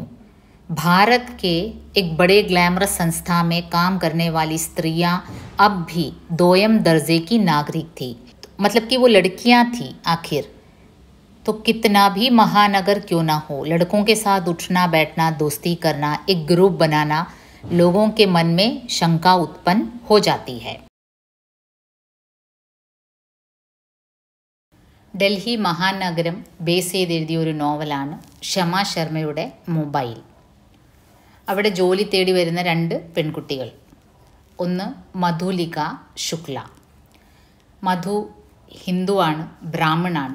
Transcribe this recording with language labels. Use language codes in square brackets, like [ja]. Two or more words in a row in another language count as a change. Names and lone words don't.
[hi] भारत के एक बड़े ग्लैमरस संस्था में काम करने वाली स्त्रियां अब भी दोयम दर्जे की नागरिक थी, मतलब कि वो लड़कियां थी आखिर। तो कितना भी महानगर क्यों ना हो, लड़कों के साथ उठना बैठना, दोस्ती करना, एक ग्रुप बनाना, लोगों के मन में शंका उत्पन्न हो जाती है। [ml] ഡൽഹി മഹാനഗരം ബേസ് ചെയ്തെഴുതിയ ഒരു നോവലാണ് ഷമ ശർമ്മയുടെ മൊബൈൽ. അവിടെ ജോലി തേടി വരുന്ന രണ്ട് പെൺകുട്ടികൾ. ഒന്ന് മധുലിക ശുക്ല. മധു ഹിന്ദുവാണ്, ബ്രാഹ്മണാണ്.